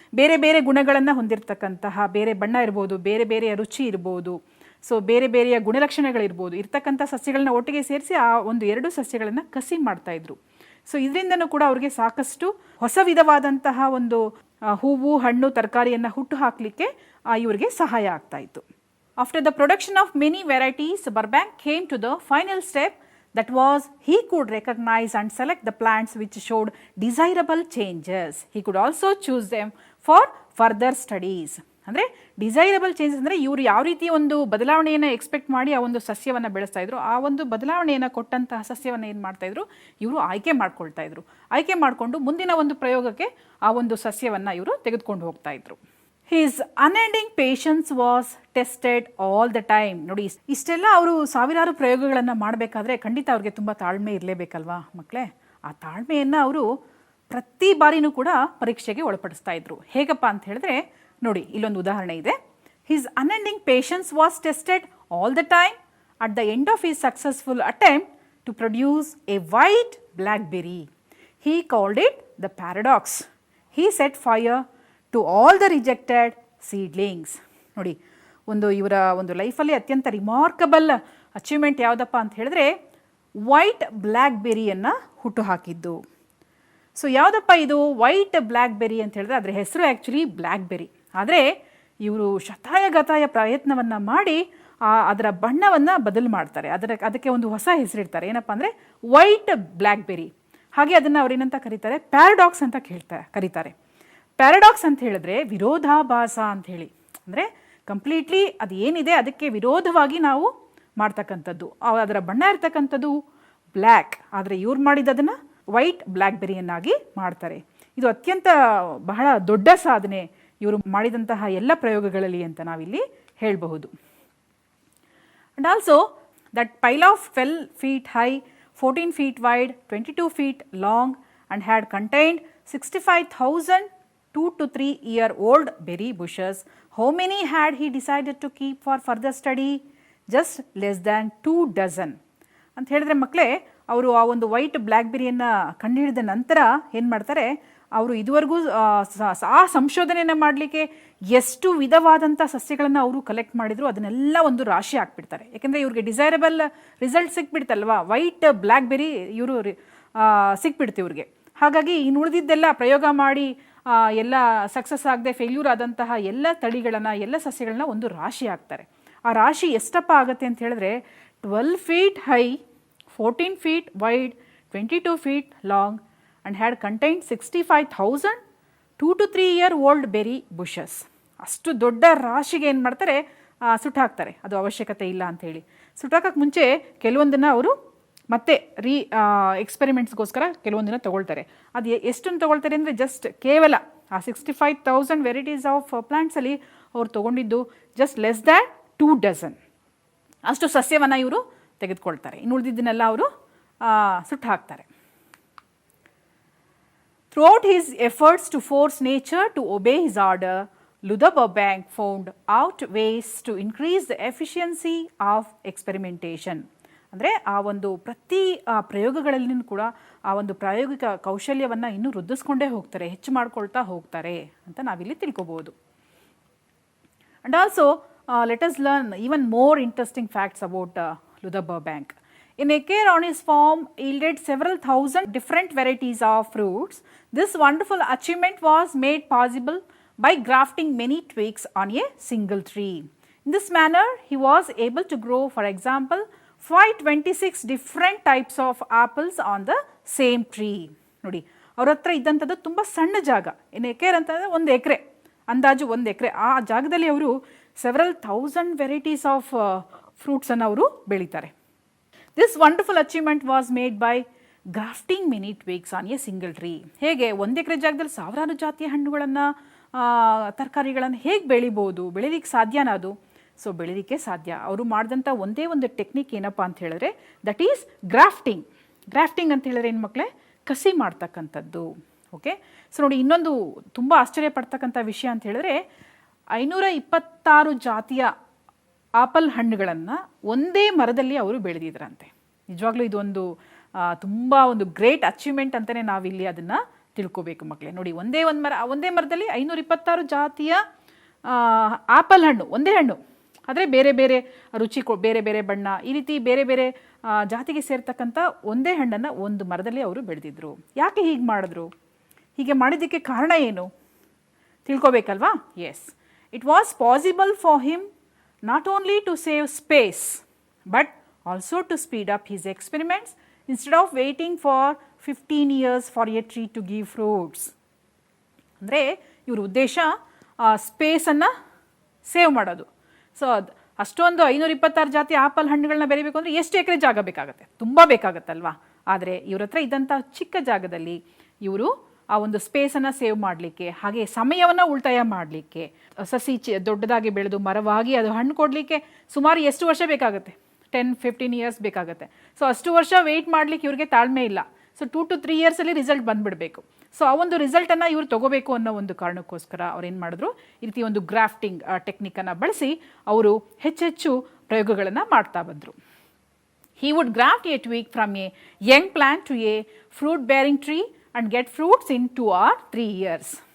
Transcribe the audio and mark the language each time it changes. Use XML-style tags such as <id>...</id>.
<kn>ಬೇರೆ ಬೇರೆ ಗುಣಗಳನ್ನು ಹೊಂದಿರತಕ್ಕಂತಹ, ಬೇರೆ ಬಣ್ಣ ಇರ್ಬೋದು, ಬೇರೆ ಬೇರೆಯ ರುಚಿ ಇರ್ಬೋದು, ಸೊ ಬೇರೆ ಬೇರೆಯ ಗುಣಲಕ್ಷಣಗಳಿರ್ಬೋದು, ಇರ್ತಕ್ಕಂಥ ಸಸ್ಯಗಳನ್ನ ಒಟ್ಟಿಗೆ ಸೇರಿಸಿ ಆ ಒಂದು ಎರಡು ಸಸ್ಯಗಳನ್ನು ಕಸಿ ಮಾಡ್ತಾಯಿದ್ರು. ಸೊ ಇದರಿಂದನೂ ಕೂಡ ಅವ್ರಿಗೆ ಸಾಕಷ್ಟು ಹೊಸ ವಿಧವಾದಂತಹ ಒಂದು ಹೂವು, ಹಣ್ಣು, ತರಕಾರಿಯನ್ನು ಹುಟ್ಟು ಹಾಕಲಿಕ್ಕೆ ಇವರಿಗೆ ಸಹಾಯ ಆಗ್ತಾಯಿತ್ತು.</kn> <en>After the production of many varieties, Burbank came to the final step, that was he could recognize and select the plants which showed desirable changes. He could also choose them for further studies.</en> <kn>ಅಂದರೆ</kn> <en>desirable changes</en> <kn>ಅಂದರೆ ಇವರು ಯಾವ ರೀತಿ ಒಂದು ಬದಲಾವಣೆಯನ್ನು expect ಮಾಡಿ ಆ ಒಂದು ಸಸ್ಯವನ್ನು ಬೆಳೆಸ್ತಾ ಇದ್ರು, ಆ ಒಂದು ಬದಲಾವಣೆಯನ್ನು ಕೊಟ್ಟಂತಹ ಸಸ್ಯವನ್ನು ಏನು ಮಾಡ್ತಾಯಿದ್ರು, ಇವರು ಆಯ್ಕೆ ಮಾಡ್ಕೊಳ್ತಾ ಇದ್ರು. ಆಯ್ಕೆ ಮಾಡಿಕೊಂಡು ಮುಂದಿನ ಒಂದು ಪ್ರಯೋಗಕ್ಕೆ ಆ ಒಂದು ಸಸ್ಯವನ್ನು ಇವರು ತೆಗೆದುಕೊಂಡು ಹೋಗ್ತಾ ಇದ್ರು.</kn> <en>His unending patience was tested all the time.</en> <kn>ನೋಡಿ, ಇಷ್ಟೆಲ್ಲ ಅವರು ಸಾವಿರಾರು ಪ್ರಯೋಗಗಳನ್ನು ಮಾಡಬೇಕಾದ್ರೆ ಖಂಡಿತ ಅವ್ರಿಗೆ ತುಂಬ ತಾಳ್ಮೆ ಇರಲೇಬೇಕಲ್ವಾ ಮಕ್ಕಳೇ. ಆ ತಾಳ್ಮೆಯನ್ನು ಅವರು ಪ್ರತಿ ಬಾರಿನೂ ಕೂಡ ಪರೀಕ್ಷೆಗೆ ಒಳಪಡಿಸ್ತಾ ಇದ್ರು. ಹೇಗಪ್ಪ ಅಂತ ಹೇಳಿದ್ರೆ ನೋಡಿ, ಇಲ್ಲೊಂದು ಉದಾಹರಣೆ ಇದೆ.</kn> <en>His unending patience was tested all the time. At the end of his successful attempt to produce a white blackberry, he called it the paradox. He set fire to all the rejected seedlings.</en> <kn>ನೋಡಿ, ಇವರ ಒಂದು ಲೈಫಲ್ಲಿ ಅತ್ಯಂತ</kn> <en>remarkable achievement</en> <kn>ಯಾವುದಪ್ಪ ಅಂತ ಹೇಳಿದ್ರೆ white ಬ್ಲ್ಯಾಕ್ಬೆರಿಯನ್ನು ಹುಟ್ಟು ಹಾಕಿದ್ದು. ಸೊ ಯಾವುದಪ್ಪ ಇದು ವೈಟ್ ಬ್ಲ್ಯಾಕ್ಬೆರಿ ಅಂತ ಹೇಳಿದ್ರೆ ಅದರ ಹೆಸರು ಆ್ಯಕ್ಚುಲಿ ಬ್ಲ್ಯಾಕ್ಬೆರಿ. ಆದರೆ ಇವರು ಶತಾಯಗತಾಯ ಪ್ರಯತ್ನವನ್ನು ಮಾಡಿ ಅದರ ಬಣ್ಣವನ್ನು ಬದಲು ಮಾಡ್ತಾರೆ. ಅದಕ್ಕೆ ಒಂದು ಹೊಸ ಹೆಸರಿಡ್ತಾರೆ, ಏನಪ್ಪ ಅಂದರೆ ವೈಟ್ ಬ್ಲ್ಯಾಕ್ಬೆರಿ. ಹಾಗೆ ಅದನ್ನು ಅವರೇನಂತ ಕರೀತಾರೆ, ಪ್ಯಾರಡಾಕ್ಸ್ ಅಂತ ಕರೀತಾರೆ. ಪ್ಯಾರಡಾಕ್ಸ್ ಅಂತ ಹೇಳಿದ್ರೆ ವಿರೋಧಾಭಾಸ ಅಂತ ಹೇಳಿ. ಅಂದರೆ ಕಂಪ್ಲೀಟ್ಲಿ ಅದು ಏನಿದೆ ಅದಕ್ಕೆ ವಿರೋಧವಾಗಿ ನಾವು ಮಾಡ್ತಕ್ಕಂಥದ್ದು. ಅದರ ಬಣ್ಣ ಇರ್ತಕ್ಕಂಥದ್ದು ಬ್ಲ್ಯಾಕ್, ಆದರೆ ಇವ್ರು ಮಾಡಿದ್ದದನ್ನು ವೈಟ್ ಬ್ಲ್ಯಾಕ್ಬೆರಿಯನ್ನಾಗಿ ಮಾಡ್ತಾರೆ. ಇದು ಅತ್ಯಂತ ಬಹಳ ದೊಡ್ಡ ಸಾಧನೆ ಇವರು ಮಾಡಿದಂತಹ ಎಲ್ಲ ಪ್ರಯೋಗಗಳಲ್ಲಿ ಅಂತ ನಾವಿಲ್ಲಿ ಹೇಳಬಹುದು.</kn> <en>And also that pile of 12 feet high, 14 feet wide, 22 feet long and had contained 65,000 2 to 3 year old berry bushes. How many had he decided to keep for further study? Just less than 2 dozen.</en> <kn>ಅಂತ ಹೇಳಿದ್ರೆ ಮಕ್ಕಳೇ, ಅವರು ಆ ಒಂದು white ಬ್ಲ್ಯಾಕ್ಬೆರಿಯನ್ನು ಕಂಡುಹಿಡಿದ ನಂತರ ಏನು ಮಾಡ್ತಾರೆ, ಅವರು ಇದುವರೆಗೂ ಆ ಸಂಶೋಧನೆಯನ್ನು ಮಾಡಲಿಕ್ಕೆ ಎಷ್ಟು ವಿಧವಾದಂಥ ಸಸ್ಯಗಳನ್ನು ಅವರು ಕಲೆಕ್ಟ್ ಮಾಡಿದ್ರು ಅದನ್ನೆಲ್ಲ ಒಂದು ರಾಶಿ ಹಾಕ್ಬಿಡ್ತಾರೆ. ಯಾಕೆಂದರೆ ಇವ್ರಿಗೆ</kn> <en>desirable result</en> <kn>ಸಿಕ್ಬಿಡ್ತಲ್ವ, ವೈಟ್ ಬ್ಲ್ಯಾಕ್ಬೆರಿ ಇವರು ಸಿಕ್ಬಿಡ್ತು ಇವ್ರಿಗೆ. ಹಾಗಾಗಿ ಇನ್ನು ಉಳಿದಿದ್ದೆಲ್ಲ ಪ್ರಯೋಗ ಮಾಡಿ ಎಲ್ಲ ಸಕ್ಸಸ್ ಆಗದೆ ಫೇಲ್ಯೂರ್ ಆದಂತಹ ಎಲ್ಲ ತಳಿಗಳನ್ನು, ಎಲ್ಲ ಸಸ್ಯಗಳನ್ನ ಒಂದು ರಾಶಿ ಹಾಕ್ತಾರೆ. ಆ ರಾಶಿ ಎಷ್ಟಪ್ಪ ಆಗುತ್ತೆ ಅಂತ ಹೇಳಿದ್ರೆ</kn> <en>12 feet high, 14 feet wide, 22 feet long and had contained 65,000 2 to 3 year old berry bushes.</en> <kn>ಅಷ್ಟು ದೊಡ್ಡ ರಾಶಿಗೆ ಏನು ಮಾಡ್ತಾರೆ, ಸುಟ್ಟಾಕ್ತಾರೆ. ಅದು ಅವಶ್ಯಕತೆ ಇಲ್ಲ ಅಂಥೇಳಿ ಸುಟ್ಟಾಕಕ್ಕೆ ಮುಂಚೆ ಕೆಲವೊಂದನ್ನು ಅವರು ಮತ್ತೆ ಎಕ್ಸ್ಪೆರಿಮೆಂಟ್ಸ್ಗೋಸ್ಕರ ಕೆಲವೊಂದನ್ನು ತೊಗೊಳ್ತಾರೆ. ಅದು ಎಷ್ಟನ್ನು ತೊಗೊಳ್ತಾರೆ ಅಂದರೆ ಜಸ್ಟ್ ಕೇವಲ ಆ 65,000 ವೆರೈಟೀಸ್ ಆಫ್ ಪ್ಲಾಂಟ್ಸಲ್ಲಿ ಅವ್ರು ತೊಗೊಂಡಿದ್ದು</kn> <en>just less than 2 dozen</en> <kn>ಅಷ್ಟು ಸಸ್ಯವನ್ನು ಇವರು ತೆಗೆದುಕೊಳ್ತಾರೆ. ಇನ್ನು ಉಳಿದಿದ್ದನ್ನೆಲ್ಲ ಅವರು ಸುಟ್ಟು ಹಾಕ್ತಾರೆ.</kn> <en>Throughout his efforts to force nature to obey his order, Burbank found out ways to increase the efficiency of experimentation.</en> <kn>ಅಂದರೆ ಆ ಒಂದು ಪ್ರತಿ ಪ್ರಯೋಗಗಳಲ್ಲಿಯೂ ಕೂಡ ಆ ಒಂದು ಪ್ರಾಯೋಗಿಕ ಕೌಶಲ್ಯವನ್ನು ಇನ್ನೂ ವೃದ್ಧಿಸ್ಕೊಂಡೇ ಹೋಗ್ತಾರೆ, ಹೆಚ್ಚು ಮಾಡ್ಕೊಳ್ತಾ ಹೋಗ್ತಾರೆ ಅಂತ ನಾವಿಲ್ಲಿ ತಿಳ್ಕೊಬೋದು.</kn> <en>And also let us learn even more interesting facts about Burbank. An acre on his farm yielded several thousand different varieties of fruits. This wonderful achievement was made possible by grafting many twigs on a single tree. In this manner, he was able to grow, for example, 526 different types of apples on the same tree.</en> <kn>ನೋಡಿ, ಅವ್ರ ಹತ್ರ ಇದ್ದಂಥದ್ದು ತುಂಬ ಸಣ್ಣ ಜಾಗ. ಇನ್ನು ಎಕರೆ ಅಂತಂದರೆ 1 ಎಕರೆ, ಅಂದಾಜು 1 ಎಕರೆ. ಆ ಜಾಗದಲ್ಲಿ ಅವರು</kn> <en>several thousand varieties of</en> <kn>fruitsನ್ನು ಅವರು ಬೆಳೀತಾರೆ.</kn> <en>This wonderful achievement was made by grafting many twigs on a single tree.</en> <kn>ಹೇಗೆ 1 ಎಕರೆ ಜಾಗದಲ್ಲಿ ಸಾವಿರಾರು ಜಾತಿಯ ಹಣ್ಣುಗಳನ್ನು, ತರಕಾರಿಗಳನ್ನು ಹೇಗೆ ಬೆಳೀಲಿಕ್ಕೆ ಸಾಧ್ಯನಾ? ಅದು ಸೊ ಬೆಳೀಲಿಕ್ಕೆ ಸಾಧ್ಯ. ಅವರು ಮಾಡಿದಂಥ ಒಂದೇ ಒಂದು ಟೆಕ್ನಿಕ್ ಏನಪ್ಪ ಅಂತ ಹೇಳಿದ್ರೆ</kn> <en>That is grafting.</en> <kn>ಗ್ರಾಫ್ಟಿಂಗ್ ಅಂತ ಹೇಳಿದ್ರೆ ಏನು ಮಕ್ಕಳೇ, ಕಸಿ ಮಾಡ್ತಕ್ಕಂಥದ್ದು. ಓಕೆ, ಸೊ ನೋಡಿ, ಇನ್ನೊಂದು ತುಂಬ ಆಶ್ಚರ್ಯ ಪಡ್ತಕ್ಕಂಥ ವಿಷಯ ಅಂತ ಹೇಳಿದ್ರೆ 526 ಜಾತಿಯ ಆಪಲ್ ಹಣ್ಣುಗಳನ್ನು ಒಂದೇ ಮರದಲ್ಲಿ ಅವರು ಬೆಳೆದಿದ್ರಂತೆ. ನಿಜವಾಗ್ಲೂ ಇದೊಂದು ತುಂಬ ಒಂದು</kn> <en>great achievement</en> <kn>ಅಂತಲೇ ನಾವಿಲ್ಲಿ ಅದನ್ನು ತಿಳ್ಕೊಬೇಕು ಮಕ್ಕಳೇ. ನೋಡಿ, ಒಂದೇ ಮರದಲ್ಲಿ 526 ಜಾತಿಯ ಆಪಲ್ ಹಣ್ಣು, ಒಂದೇ ಹಣ್ಣು, ಆದರೆ ಬೇರೆ ಬೇರೆ ರುಚಿ, ಬೇರೆ ಬೇರೆ ಬಣ್ಣ, ಈ ರೀತಿ ಬೇರೆ ಬೇರೆ ಜಾತಿಗೆ ಸೇರ್ತಕ್ಕಂಥ ಒಂದೇ ಹಣ್ಣನ್ನು ಒಂದು ಮರದಲ್ಲಿ ಅವರು ಬೆಳೆದಿದ್ರು. ಯಾಕೆ ಹೀಗೆ ಮಾಡಿದ್ರು? ಹೀಗೆ ಮಾಡಿದ್ದಕ್ಕೆ ಕಾರಣ ಏನು ತಿಳ್ಕೊಬೇಕಲ್ವಾ?</kn> <en>Yes, it was possible for him not only to save space but also to speed up his experiments instead of waiting for 15 years for a tree to give fruits.</en> <kn>ಅಂದರೆ ಇವ್ರ ಉದ್ದೇಶ ಸ್ಪೇಸನ್ನು ಸೇವ್ ಮಾಡೋದು. ಸೊ ಅಷ್ಟೊಂದು 526 ಜಾತಿ apple ಹಣ್ಣುಗಳನ್ನ ಬೆರಿಬೇಕು ಅಂದರೆ ಎಷ್ಟು ಎಕರೆ ಜಾಗ ಬೇಕಾಗುತ್ತೆ? ತುಂಬ ಬೇಕಾಗತ್ತಲ್ವಾ? ಆದರೆ ಇವ್ರ ಹತ್ರ ಇದ್ದಂಥ ಚಿಕ್ಕ ಜಾಗದಲ್ಲಿ ಇವರು ಆ ಒಂದು ಸ್ಪೇಸನ್ನು ಸೇವ್ ಮಾಡಲಿಕ್ಕೆ, ಹಾಗೆ ಸಮಯವನ್ನು ಉಳಿತಾಯ ಮಾಡಲಿಕ್ಕೆ, ಸಸಿ ದೊಡ್ಡದಾಗಿ ಬೆಳೆದು ಮರವಾಗಿ ಅದು ಹಣ್ಣು ಕೊಡಲಿಕ್ಕೆ ಸುಮಾರು ಎಷ್ಟು ವರ್ಷ ಬೇಕಾಗುತ್ತೆ?</kn> <en>10-15 years</en> <kn>ಬೇಕಾಗುತ್ತೆ. ಸೊ ಅಷ್ಟು ವರ್ಷ ವೆಯ್ಟ್ ಮಾಡಲಿಕ್ಕೆ ಇವ್ರಿಗೆ ತಾಳ್ಮೆ ಇಲ್ಲ. So</kn> <en>2 to 3</en> <kn>yearsಲ್ಲಿ result ಬಂದುಬಿಡಬೇಕು. ಸೊ ಆ ಒಂದು ರಿಸಲ್ಟನ್ನು ಇವ್ರು ತೊಗೋಬೇಕು ಅನ್ನೋ ಒಂದು ಕಾರಣಕ್ಕೋಸ್ಕರ ಅವ್ರು ಏನು ಮಾಡಿದ್ರು, ಈ ರೀತಿ ಒಂದು ಗ್ರಾಫ್ಟಿಂಗ್ ಟೆಕ್ನಿಕನ್ನು ಬಳಸಿ ಅವರು ಹೆಚ್ಚೆಚ್ಚು ಪ್ರಯೋಗಗಳನ್ನು ಮಾಡ್ತಾ ಬಂದರು.</kn> <en>He would graft a twig from a young plant to a fruit-bearing tree and get fruits in 2 or 3 years.</en>